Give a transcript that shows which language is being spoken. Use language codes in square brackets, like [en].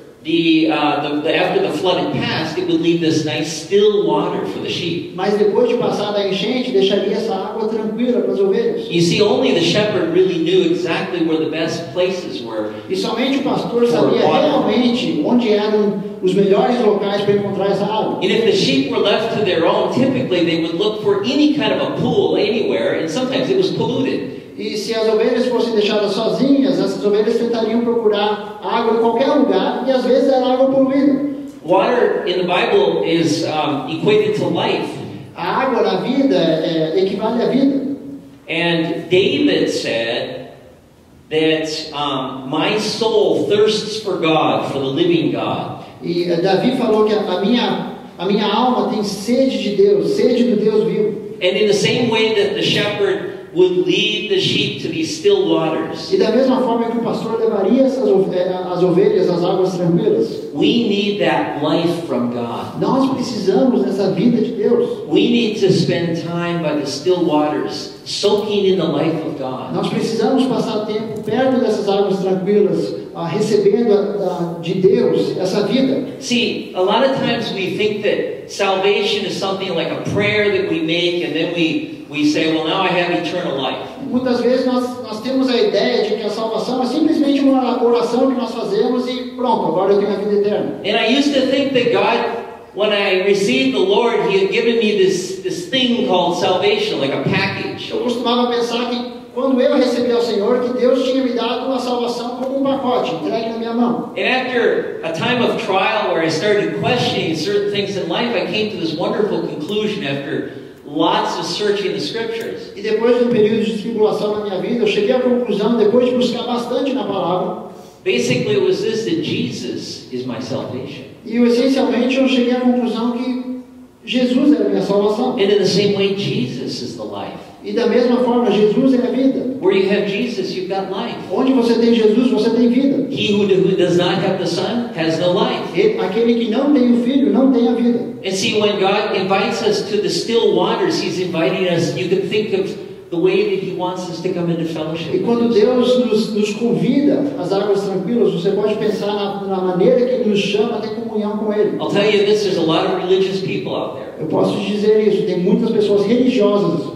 [en] after the flood had passed, it would leave this nice still water for the sheep. [pt] Mas depois de passar da enchente, deixaria essa água tranquila para as ovelhas. [en] You see, only the shepherd really knew exactly where the best places were. [pt] E somente o pastor sabia realmente onde eram os melhores locais para encontrar essa água. [en] And if the sheep were left to their own, typically they would look for any kind of a pool anywhere, and sometimes it was polluted. [pt] E se as ovelhas fossem deixadas sozinhas, essas ovelhas tentariam procurar água em qualquer lugar, e às vezes era água poluída. [en] Water in the Bible is equated to life. [pt] A água na vida equivale à vida. [en] And David said that my soul thirsts for God, for the living God. [pt] E Davi falou que a minha alma tem sede de Deus, sede do Deus vivo. [en] And in the same way that the shepherd would lead the sheep to these still waters, [pt] E da mesma forma que o pastor levaria as ovelhas às águas tranquilas, [en] we need that life from God. [pt] nós precisamos dessa vida de Deus. [en] We need to spend time by the still waters, soaking in the life of God. [pt] Nós precisamos passar tempo perto dessas águas tranquilas, recebendo de Deus essa vida. [en] See, a lot of times we think that salvation is something like a prayer that we make, and then we say, well, now I have eternal life. [pt] Muitas vezes nós temos a ideia de que a salvação é simplesmente uma oração que nós fazemos e pronto, agora eu tenho a vida eterna. [en] And I used to think that God, when I received the Lord, He had given me this thing called salvation, like a package. [pt] Eu costumava pensar que quando eu recebi ao Senhor, que Deus tinha me dado uma salvação como um pacote, entregue na minha mão. [en] And after a time of trial where I started questioning certain things in life, I came to this wonderful conclusion after lots of searching the scriptures. [pt] E depois de um período de tribulação na minha vida, eu cheguei à conclusão, depois de buscar bastante na palavra, [en] Basically, it was this, that Jesus is my salvation. [pt] e essencialmente eu cheguei à conclusão que Jesus era a minha salvação. [en] And in the same way, Jesus is the life. [pt] E da mesma forma, Jesus é a vida. [en] Where you have Jesus, you've got life. [pt] Onde você tem Jesus, você tem vida. [en] He who does not have the Son has no life. [pt] Aquele que não tem o Filho, não tem a vida. [en] And see, when God invites us to the still waters, He's inviting us, you can think of the way that He wants us to come into fellowship [pt] E [en] with [pt] quando [en] Him. [pt] Deus nos convida às águas tranquilas, você pode pensar na maneira que Ele nos chama a ter comunhão com Ele. [en] I'll tell you this, there's a lot of religious people out there. [pt] Eu posso dizer isso, tem muitas pessoas religiosas,